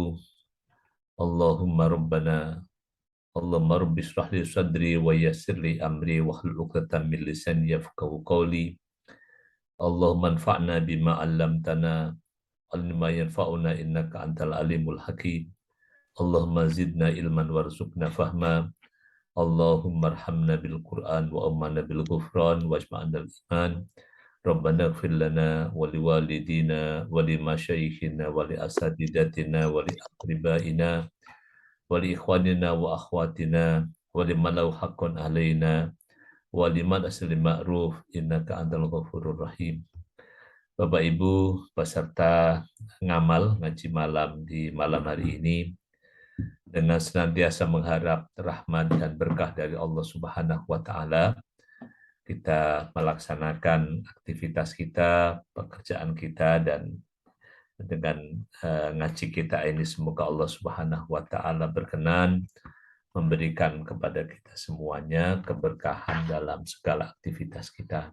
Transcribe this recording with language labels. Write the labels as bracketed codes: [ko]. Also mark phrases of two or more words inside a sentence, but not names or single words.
[ar] اللهم ربنا اللهم رب اشرح لي صدري ويسر لي أمري واحلل عقدة من لساني يفقهوا قولي. اللهم انفعنا بما علمتنا وينفعونا إنك أنت العليم الحكيم. اللهم زدنا علما وارزقنا فهما. اللهم ارحمنا بالقرآن وأمنا بالغفران واجمعنا الإيمان. ربنا اغفر لنا ولوالدينا ولمشايخنا ولأساتذتنا ولأقربائنا ولإخواننا وأخواتنا ولمن له حق علينا ولمن أسلى معروف إنك أنت الغفور الرحيم. [id] Bapak Ibu peserta ngamal ngaji malam di malam hari ini, dengan senantiasa mengharap rahmat dan berkah dari Allah [ar] سبحانه وتعالى, [id] kita melaksanakan aktivitas kita, pekerjaan kita, dan dengan ngaji kita ini semoga Allah [ar] سبحانه وتعالى [id] berkenan memberikan kepada kita semuanya keberkahan dalam segala aktivitas kita.